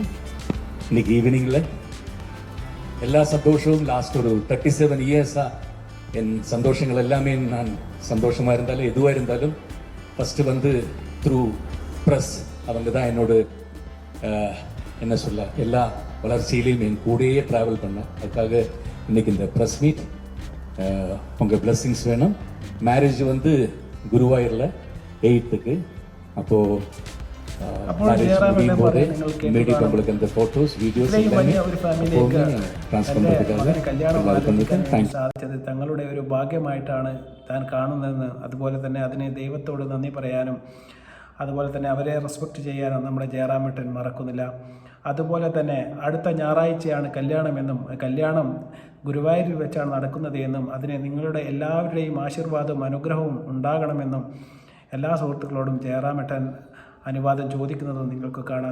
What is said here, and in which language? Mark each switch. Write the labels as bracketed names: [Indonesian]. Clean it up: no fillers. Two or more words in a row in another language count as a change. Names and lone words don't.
[Tamil] இன்னைக்கு ஈவினிங்கில் எல்லா சந்தோஷமும் லாஸ்ட் ஒரு 37 இயர்ஸாக என் சந்தோஷங்கள் எல்லாமே நான் சந்தோஷமாக இருந்தாலும் எதுவாக இருந்தாலும் ஃபஸ்ட்டு வந்து [English] through press [Tamil] அவங்க தான் என்னோட என்ன சொல்ல எல்லா வளர்ச்சியிலையும் என் கூடயே ட்ராவல் பண்ணேன். அதுக்காக இன்னைக்கு இந்த [English] press meet [Tamil] உங்கள் பிளெஸ்ஸிங்ஸ் வேணும். மேரேஜ் வந்து குருவாயூரில் 8th. அப்போது உங்களுக்கு அந்த [English] photos videos [Malayalam] സാധിച്ചത് തങ്ങളുടെ ഒരു ഭാഗ്യമായിട്ടാണ് താൻ കാണുന്നതെന്ന്, അതുപോലെ തന്നെ അതിന് ദൈവത്തോട് നന്ദി പറയാനും അതുപോലെ തന്നെ അവരെ റെസ്പെക്റ്റ് ചെയ്യാനും നമ്മുടെ ജയറാമേട്ടൻ മറക്കുന്നില്ല. അതുപോലെ തന്നെ അടുത്ത ഞായറാഴ്ചയാണ് കല്യാണമെന്നും കല്യാണം ഗുരുവായൂരിൽ വെച്ചാണ് നടക്കുന്നത് എന്നും അതിന് നിങ്ങളുടെ എല്ലാവരുടെയും ആശീർവാദവും അനുഗ്രഹവും ഉണ്ടാകണമെന്നും എല്ലാ സുഹൃത്തുക്കളോടും ജയറാമേട്ടൻ അനുവാദം ചോദിക്കുന്നതും നിങ്ങൾക്ക് കാണാം.